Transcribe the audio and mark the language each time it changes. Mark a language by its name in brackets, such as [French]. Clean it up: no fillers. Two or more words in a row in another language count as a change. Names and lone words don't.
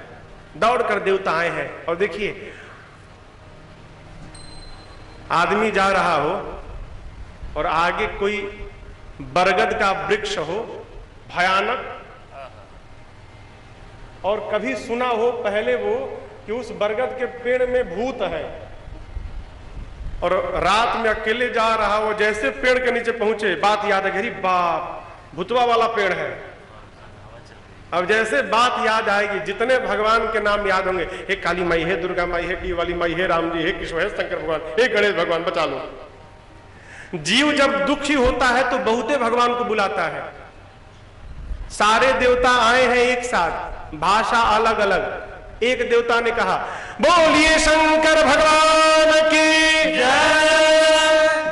[Hindi] दौड़कर देवता आए हैं, और देखिए आदमी जा रहा हो और आगे कोई बरगद का वृक्ष हो भयानक, और कभी सुना हो पहले वो कि उस बरगद के पेड़ में भूत है, और रात में अकेले जा रहा हो, जैसे पेड़ के नीचे पहुंचे बात याद है, गरीब बाप भूतवा वाला पेड़ है। अब जैसे बात याद आएगी, जितने भगवान के नाम याद होंगे, हे काली माई, हे दुर्गा माई, हे की वाली माई, हे राम जी, हे कृष्ण, हे शंकर भगवान, हे गणेश भगवान, बचा लो। जीव जब दुखी होता है तो बहुते भगवान को बुलाता है। सारे देवता आए हैं एक साथ, भाषा अलग अलग। एक देवता ने कहा, बोलिए शंकर भगवान की जय।